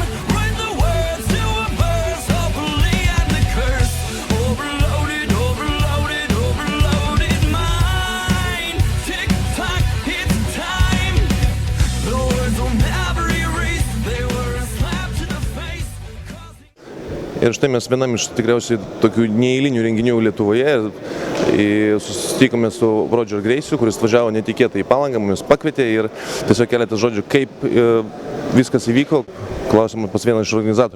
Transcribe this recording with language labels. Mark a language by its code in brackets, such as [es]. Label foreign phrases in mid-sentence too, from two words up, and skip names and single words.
[en] Write the words to a verse, hopefully and the curse. Overloaded, overloaded, overloaded mind. Tick tock, it's time. The words will never erase. They were a slap to the face. [lt] Ir štai mes vienam iš tikriausiai tokių neeilinių renginių Lietuvoje susitikome su Roger Grace'u, kuris važiavo netikėtai į Palangą, mumis pakvietė ir tiesiog keletą žodžių, kaip viskas įvyko, klausimą pas vieną iš organizatorių.